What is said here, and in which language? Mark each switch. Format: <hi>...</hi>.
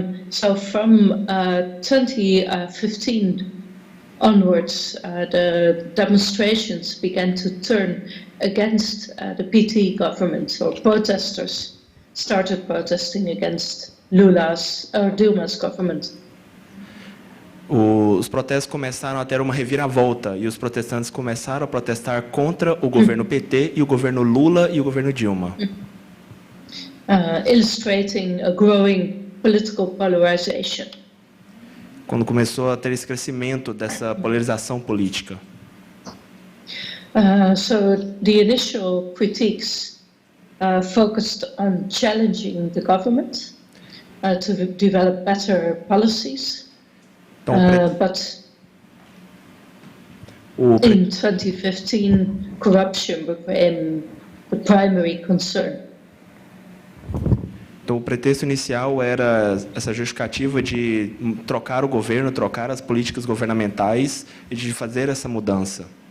<en>So from 2015 onwards, the demonstrations began to turn against the PT government. So protesters started protesting against Dilma's government.</en> <pt>Os protestos começaram a ter uma reviravolta e os protestantes começaram a protestar contra o governo PT e o governo Lula e o governo Dilma.</pt> <en>Illustrating a growing political polarization.</en> <pt>Quando começou a ter esse crescimento dessa polarização política.</pt> <en>So the initial critiques focused on challenging the government to develop better policies. But in 2015, corruption became the primary concern.</en> <pt>Então, o pretexto inicial era essa justificativa de trocar o governo, trocar as políticas governamentais e de fazer essa mudança.</pt>